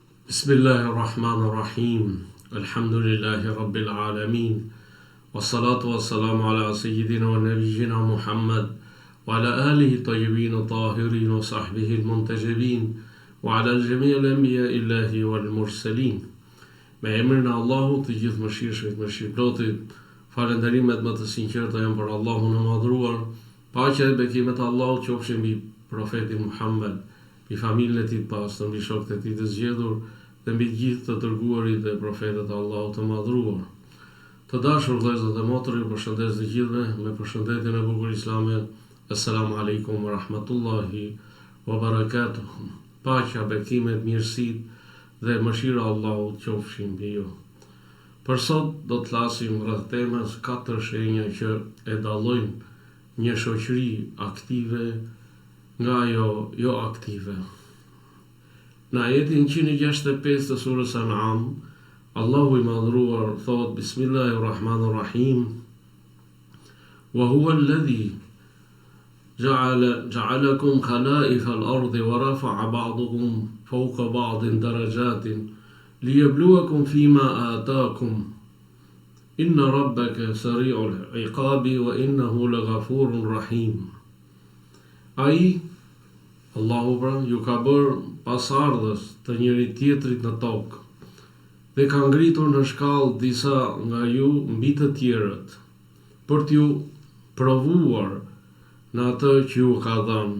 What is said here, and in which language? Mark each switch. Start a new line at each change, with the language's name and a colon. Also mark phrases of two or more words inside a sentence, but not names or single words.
Arabic: بسم الله الرحمن الرحيم. الحمد لله رب العالمين. والصلاة والسلام على سيدنا ونبينا محمد وعلى آله الطيبين الطاهرين وصحبه المنتجبين وعلى جميع أنبياء الله والمرسلين.
Albanian: Me emrin e Allahut të gjithë mëshirshmit, mëshirëplotit, falënderimet më të sinqerta janë për Allahun e madhruar. Paqja dhe bekimet e Allahut qofshin mbi profetin Muhammad, mbi familjen e tij të pastër, mbi shokët e tij të zgjedhur dhe mbi gjithë të dërguarit dhe profetët e Allahut të madhruar. Të dashur vëllezër dhe motra, ju përshëndes të gjithëve me përshëndetjen e bukur islame.
Arabic: السلام عليكم ورحمة الله وبركاته.
Albanian: Paqja, bekimet, mirësitë dhe mëshira e Allahut qofshin mbi ju. Për sot do të flasim rreth temës 4 shenja që e dallojnë një shoqëri aktive nga jo aktive. Në ajetin 165 të surës An'am, Allahu i madhruar thot: Bismillahirrahmanirrahim.
Arabic: وهو الذي جعلكم خلائف الأرض ورفع بعضكم فوق بعض درجات ليبلوكم فيما آتاكم. إن ربك سريع العقاب وإنه لغفور رحيم.
Albanian: Ai, Allahu pra, ju ka bërë pasardhës të njëri tjetrit në tokë dhe ka ngritur në shkallë disa nga ju mbi të tjerët për t'ju provuar në atë që ju ka dhënë.